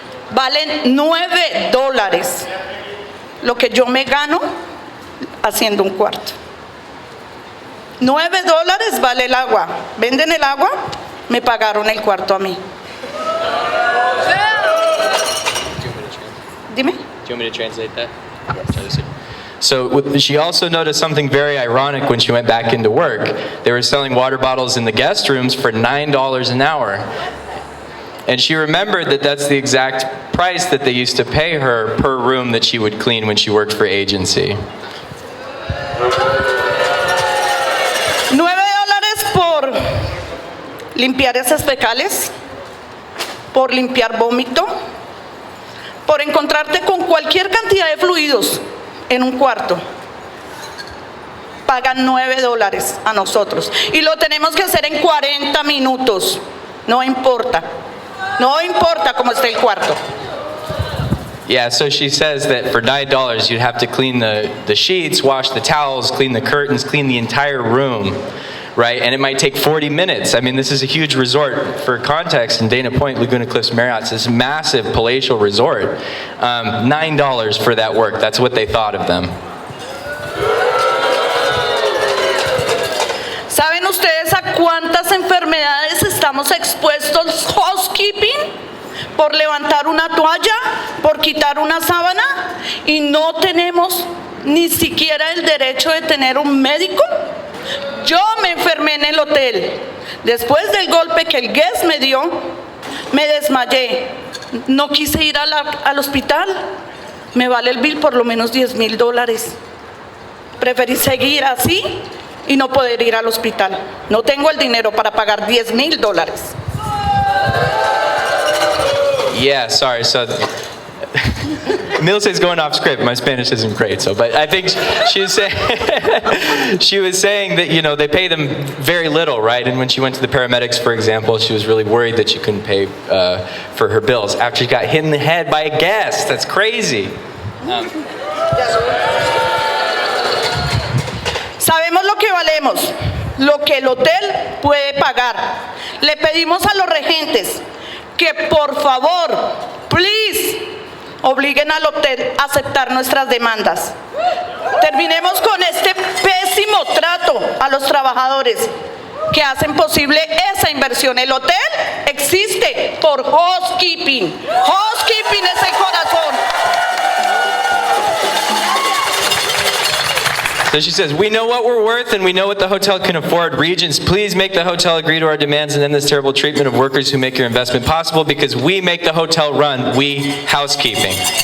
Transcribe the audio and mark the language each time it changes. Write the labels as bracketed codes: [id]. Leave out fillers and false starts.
[es] Valen $9 lo que yo me gano haciendo un cuarto. $9 vale el agua. Venden el agua, me pagaron el cuarto a mí. Dime. [en] Do you want me to translate that? Yes. So she also noticed something very ironic when she went back into work. They were selling water bottles in the guest rooms for $9 an hour. And she remembered that that's the exact price that they used to pay her per room that she would clean when she worked for agency. [es] $9 por limpiar esas fecales, por limpiar vómito, por encontrarte con cualquier cantidad de fluidos en un cuarto. Pagan $9 a nosotros y lo tenemos que hacer en 40 minutos. No importa. No importa cómo esté el cuarto. [en] Yeah, so she says that for $9 you'd have to clean the sheets, wash the towels, clean the curtains, clean the entire room, right? And it might take 40 minutes. I mean, this is a huge resort. For context, in Dana Point, Laguna Cliff Marriott is this massive palatial resort. $9 for that work. That's what they thought of them. [es] ¿Saben ustedes a cuántas enfermedades estamos expuestos housekeeping? Por levantar una toalla, por quitar una sábana, y no tenemos ni siquiera el derecho de tener un médico. Yo me enfermé en el hotel. Después del golpe que el guest me dio, me desmayé. No quise ir al hospital. Me vale el bill por lo menos $10,000. Preferí seguir así y no poder ir al hospital. No tengo el dinero para pagar $10,000. [en] Yeah, sorry. So Milce's going off script. My Spanish isn't great, but I think she was saying that, you know, they pay them very little, right? And when she went to the paramedics, for example, she was really worried that she couldn't pay for her bills after she got hit in the head by a guest. That's crazy. [es] Sabemos lo que valemos, lo que el hotel puede pagar. Le pedimos a los regentes que por favor, [en] please, [es] obliguen al hotel a aceptar nuestras demandas. Terminemos con este pésimo trato a los trabajadores que hacen posible esa inversión. El hotel existe por housekeeping. Housekeeping es el corazón. [en] So she says, we know what we're worth and we know what the hotel can afford. Regents, please make the hotel agree to our demands and end this terrible treatment of workers who make your investment possible, because we make the hotel run, we housekeeping.